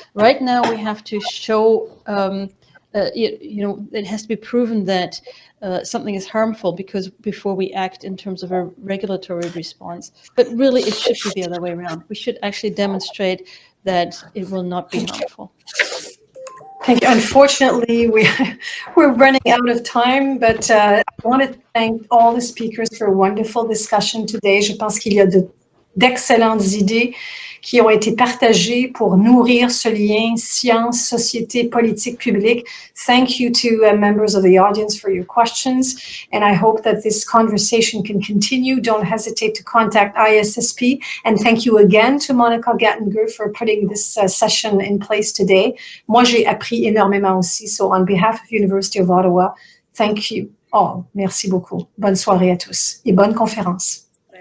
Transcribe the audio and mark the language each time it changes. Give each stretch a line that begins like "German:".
English: Right now, we have to show, it has to be proven that something is harmful before we act in terms of a regulatory response. But really, it should be the other way around. We should actually demonstrate that it will not be harmful. Thank you. Unfortunately, we're running out of time, but I want to thank all the speakers for a wonderful discussion today.
French: Je pense qu'il y a d'excellentes idées qui ont été partagées pour nourrir ce lien science, société, politique publique.
English: Thank you to members of the audience for your questions, and I hope that this conversation can continue. Don't hesitate to contact ISSP, and thank you again to Monica Gattinger for putting this session in place today.
French: Moi, j'ai appris énormément aussi,
English: so on behalf of University of Ottawa, thank you all.
French: Merci beaucoup. Bonne soirée à tous et bonne conférence.